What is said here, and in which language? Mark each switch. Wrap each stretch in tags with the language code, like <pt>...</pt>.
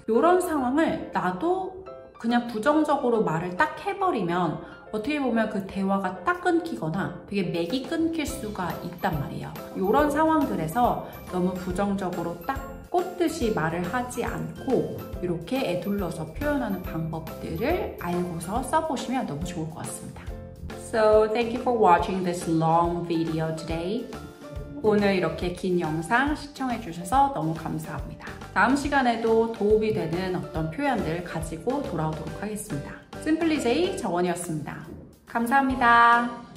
<ko>이런 상황을 나도 그냥 부정적으로 말을 딱 해버리면 어떻게 보면 그 대화가 딱 끊기거나 되게 맥이 끊길 수가 있단 말이에요. 이런 상황들에서 너무 부정적으로 딱 꽂듯이 말을 하지 않고 이렇게 에둘러서 표현하는 방법들을 알고서 써보시면 너무 좋을 것 같습니다.</ko> <en>So thank you for watching this long video today.</en> <ko>오늘 이렇게 긴 영상 시청해 주셔서 너무 감사합니다. 다음 시간에도 도움이 되는 어떤 표현들 가지고 돌아오도록 하겠습니다. Simply J 정원이었습니다. 감사합니다.</ko>